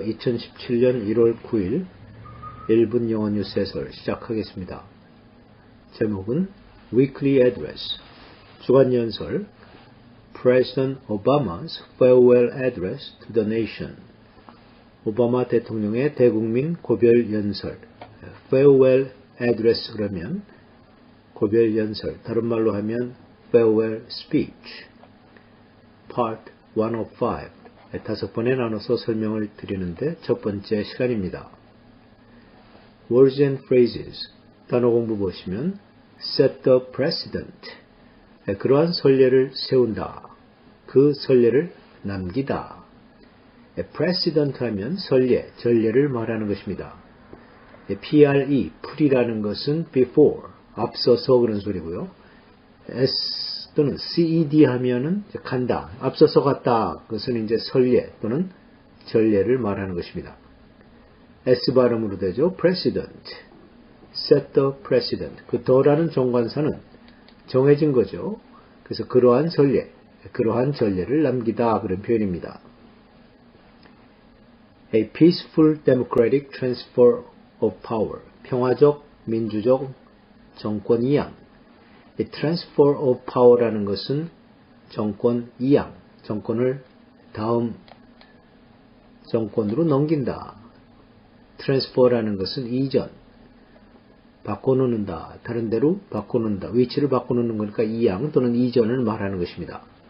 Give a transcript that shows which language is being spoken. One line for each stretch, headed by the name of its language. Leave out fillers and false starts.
Korean: 2017년 1월 9일 1분 영어 뉴스 해설 시작하겠습니다. 제목은
English: Weekly Address,
Korean: 주간 연설
English: President Obama's Farewell Address to the Nation.
Korean: 오바마 대통령의 대국민 고별 연설.
English: Farewell Address
Korean: 그러면 고별 연설, 다른 말로 하면
English: Farewell Speech. Part 105.
Korean: 5번에 나눠서 설명을 드리는데 첫 번째 시간입니다.
English: Words and phrases.
Korean: 단어 공부 보시면
English: set the precedent.
Korean: 그러한 선례를 세운다. 그 선례를 남기다. precedent 하면 선례, 전례를 말하는 것입니다. pre, 풀이라는 것은 before, 앞서서 그런 소리고요. s 또는 ced 하면은 간다, 앞서서 갔다. 그것은 이제 선례 또는 전례를 말하는 것입니다. s 발음으로 되죠.
English: precedent, set the precedent.
Korean: 그 더라는 정관사는 정해진 거죠. 그래서 그러한 선례, 그러한 전례를 남기다 그런 표현입니다.
English: A peaceful democratic transfer of power.
Korean: 평화적 민주적 정권 이양. 이
English: transfer of power
Korean: 라는 것은 정권 이양, 정권을 다음 정권으로 넘긴다. transfer라는 것은 이전, 바꿔놓는다, 다른 데로 바꿔놓는다, 위치를 바꿔놓는 거니까 이양 또는 이전을 말하는 것입니다.